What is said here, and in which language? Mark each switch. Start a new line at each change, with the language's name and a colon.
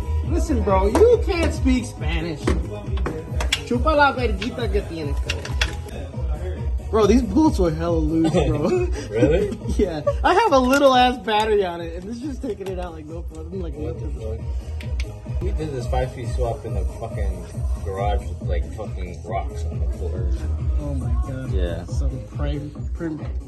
English: Listen, bro, you can't speak Spanish.
Spanish: Chupa la verguita que tienes, cabrón.
English: Bro, these bolts were hella loose, bro. Really? Yeah. I have a little ass battery on it, and this is just taking it out like no problem. Like nothing. We did this 5-piece swap in the fucking garage with like fucking rocks on the floor. Oh my god. Yeah. So prim.